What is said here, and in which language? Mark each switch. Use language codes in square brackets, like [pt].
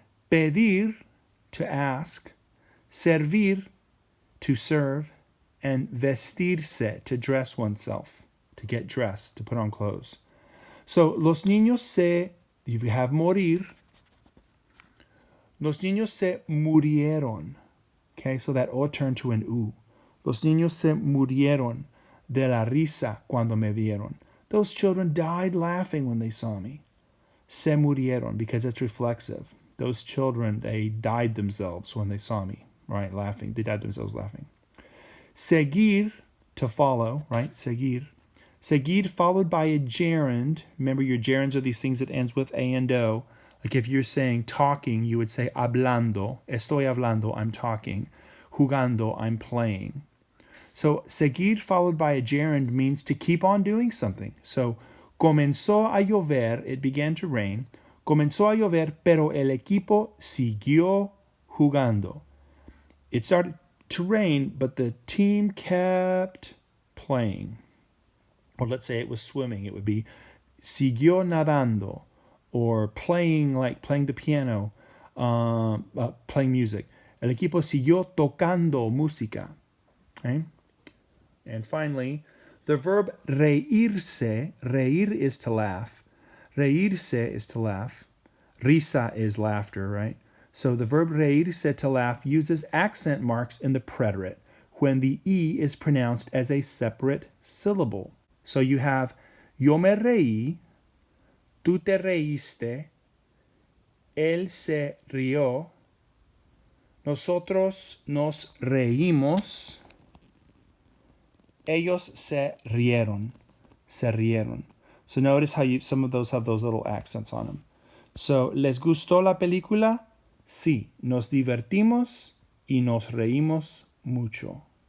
[en] Pedir, to ask. Servir, to serve. And vestirse, to dress oneself, to get dressed, to put on clothes. [es] So, los niños [en] you have [es] morir. Los niños se murieron. [en] Okay, so that O turned to an U. [es] Los niños se murieron de la risa cuando me vieron. [en] Those children died laughing when they saw me. [es] Se murieron, [en] because it's reflexive. Those children, they died themselves when they saw me, right? Laughing. They died themselves laughing. Seguir, to follow, right? Seguir. Seguir followed by a gerund. Remember, your gerunds are these things that ends with A and O. Like if you're saying talking, you would say hablando. [es] Estoy hablando, [en] I'm talking. Jugando, I'm playing. So, seguir followed by a gerund means to keep on doing something. So, [es] comenzó a llover, [en] it began to rain. [es] Comenzó a llover, pero el equipo siguió jugando. [en] It started to rain, but the team kept playing. Or let's say it was swimming. It would be [es] siguió nadando, [en] or playing, like playing the piano, playing music. [es] El equipo siguió tocando música. [en] Okay? And finally, the verb reírse. Reír is to laugh. Reírse is to laugh. Risa is laughter, right? So the verb reírse, to laugh, uses accent marks in the preterite when the E is pronounced as a separate syllable. So you have [es] yo me reí, tú te reíste, él se rió, nosotros nos reímos, ellos se rieron. Se rieron. [en] So notice how some of those have those little accents on them. [es] So, ¿les gustó la película? Sí, nos divertimos y nos reímos mucho.